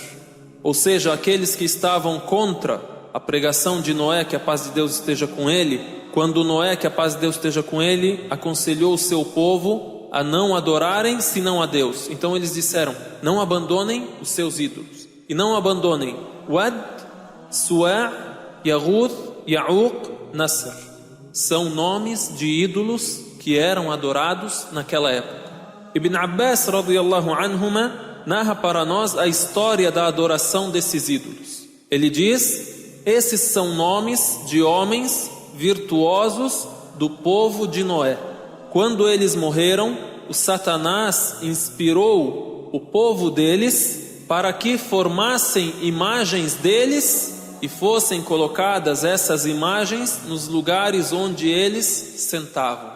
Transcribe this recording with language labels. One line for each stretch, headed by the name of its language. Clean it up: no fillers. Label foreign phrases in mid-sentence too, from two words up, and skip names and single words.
Portuguese: Ou seja, aqueles que estavam contra a pregação de Noé, que a paz de Deus esteja com ele, quando Noé, que a paz de Deus esteja com ele, aconselhou o seu povo a não adorarem senão a Deus. Então eles disseram, não abandonem os seus ídolos, e não abandonem Wad, Su'a, Yaguth, Ya'uq, Nasr. São nomes de ídolos que eram adorados naquela época. Ibn Abbas
Arabic: رضي الله عنهما
Portuguese: narra para nós a história da adoração desses ídolos. Ele diz: esses são nomes de homens virtuosos do povo de Noé. Quando eles morreram, o Satanás inspirou o povo deles para que formassem imagens deles e fossem colocadas essas imagens nos lugares onde eles sentavam.